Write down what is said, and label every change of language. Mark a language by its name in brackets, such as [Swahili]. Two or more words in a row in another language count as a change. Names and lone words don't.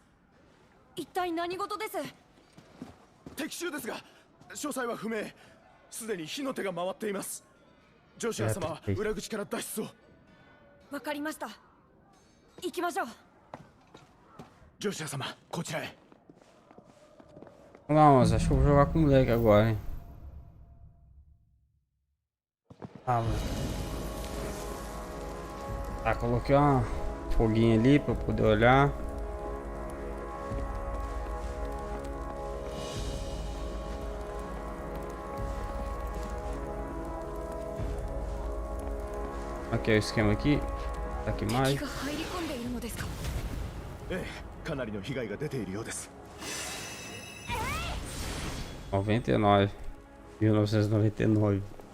[Japanese] 一体何事です？敵襲ですが詳細は不明。すでに火の手が回っています。ジョシュア様は裏口から脱出を。わかりました。行きましょう。ジョシュア様、こちらへ。 [Portuguese] Vamos, acho que eu vou jogar com o moleque agora, hein? Ah, mano. Tá, coloquei uma foguinha ali pra eu poder olhar. Aqui é o esquema aqui. Tá aqui mais. [Japanese] ええ、かなりの被害が出ているようです。 99. 1999.